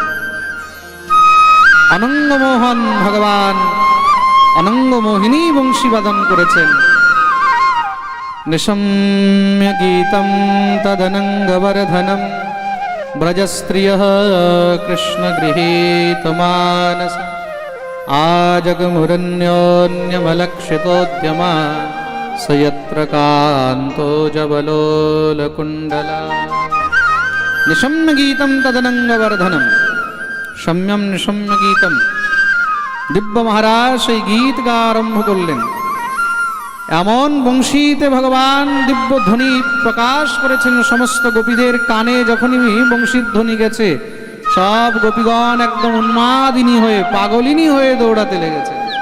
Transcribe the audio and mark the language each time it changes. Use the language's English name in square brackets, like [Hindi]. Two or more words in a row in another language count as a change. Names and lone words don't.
[Bangla] অনঙ্গমোহন ভগবান অনঙ্গমোহিনী বংশী বাদন করেছেন। [Sanskrit] নিশম্য গীতম তদনঙ্গবর্ধনম ব্রজস্ত্রিয়ঃ কৃষ্ণগৃহীতমানস আজগমুরন্য়োন্যমলক্ষিতোদ্যমা स यत्र कान्तो जबलोलकुण्डला निशम्य गीतं तदनङ्गवर्धनं शम्यं निशम्य गीतं [Bangla] দিব্য মহারাজ সেই গীত গা আরম্ভ করলেন। এমন বংশীতে ভগবান দিব্য ধ্বনি প্রকাশ করেছেন সমস্ত গোপীদের কানে। যখনই বংশীর ধ্বনি গেছে সব গোপীগণ একদম উন্মাদিনী হয়ে পাগলিনী হয়ে দৌড়াতে লেগেছে।